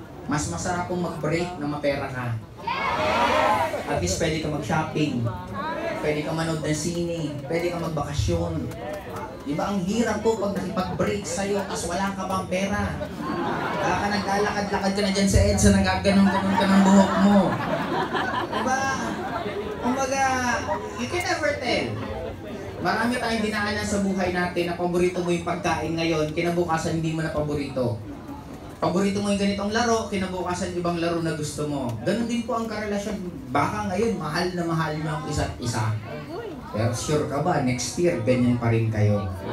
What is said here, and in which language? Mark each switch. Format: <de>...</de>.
<tl>Mas masarap kong mag-break na mapera ka. At least pwede ka mag-shopping, pwede ka manood ng sine, pwede ka magbakasyon. Diba ang hirap ko pag nakipag-break sa'yo tas wala ka bang pera? Kaya ka naglalakad-lakad ka na dyan sa EDSA, nagaganon-ganon ka ng buhok mo. Diba? Kumbaga,</tl> <en>you can never tell.</en> <tl>Marami tayong dinaanan sa buhay natin na paborito mo yung pagkain ngayon, kinabukasan hindi mo na paborito. Paborito mo yung ganitong laro, kinabukasan ibang laro na gusto mo. Ganon din po ang karelasyon. Baka ngayon, mahal na mahal nyo ang isa't isa. Pero sure ka ba, next year, ganyan pa rin kayo.</tl>